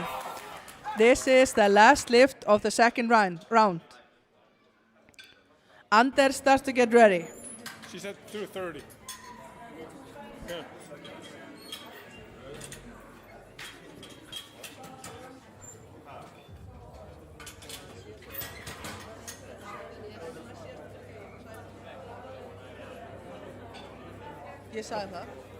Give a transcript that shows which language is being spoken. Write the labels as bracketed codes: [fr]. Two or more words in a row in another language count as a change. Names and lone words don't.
[en] This is the last lift of the second round. Anders, start to get ready. She said 230. Yeah. [is] Ég sagði það.